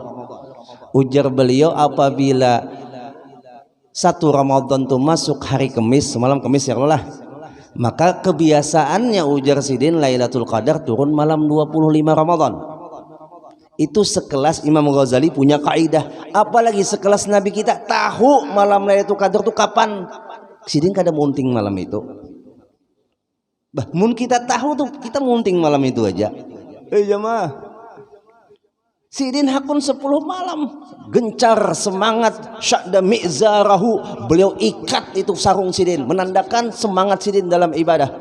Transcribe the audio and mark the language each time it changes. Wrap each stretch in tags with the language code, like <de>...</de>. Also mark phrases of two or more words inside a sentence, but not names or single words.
<id>Ujar beliau, apabila 1 Ramadan itu masuk hari Kamis, malam Kamis ya Allah, maka kebiasaannya ujar Sidin Lailatul Qadar turun malam 25 Ramadan. Itu sekelas Imam Ghazali punya kaidah, apalagi sekelas Nabi kita tahu malam Lailatul Qadar itu kapan.</id> <bjn>Sidin kada munting malam itu. Bah, mun kita tahu tuh kita munting malam itu aja. Jamaah, Sidin hakun 10 malam gencar semangat</bjn> <ar>شد مئزره,</ar> <bjn>beliau ikat itu sarung Sidin menandakan semangat Sidin dalam ibadah.</bjn>